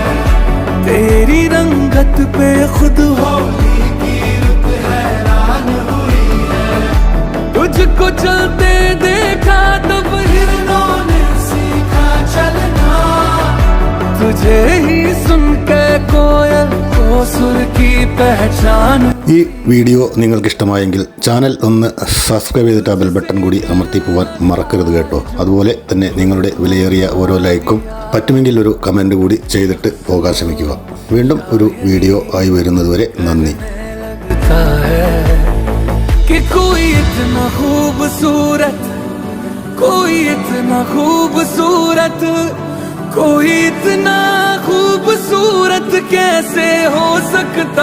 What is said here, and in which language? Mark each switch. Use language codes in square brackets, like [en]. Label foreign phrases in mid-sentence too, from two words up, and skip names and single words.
[hi] तेरी रंगत पे खुद होली की रुत हैरान हुई है. तुझको चलते देखा तब हिरणों ने सीखा चलना. तुझे ही सुन के कोयल को सुर की पहचान. [ml] ഈ വീഡിയോ നിങ്ങൾക്ക് ഇഷ്ടമായെങ്കിൽ ചാനൽ ഒന്ന് സബ്സ്ക്രൈബ് ചെയ്തിട്ട് ആ [en] bell button [ml] കൂടി അമർത്തി പോവാൻ മറക്കരുത് കേട്ടോ. അതുപോലെ തന്നെ നിങ്ങളുടെ വിലയേറിയ ഓരോ ലൈക്കും പറ്റുമെങ്കിൽ ഒരു കമൻറ്റ് കൂടി ചെയ്തിട്ട് പോകാൻ ശ്രമിക്കുക. വീണ്ടും ഒരു വീഡിയോ ആയി വരുന്നതുവരെ നന്ദി. [hi] कोई इतना खूबसूरत कोई इतना खूबसूरत कोई इतना खूबसूरत कैसे हो सकता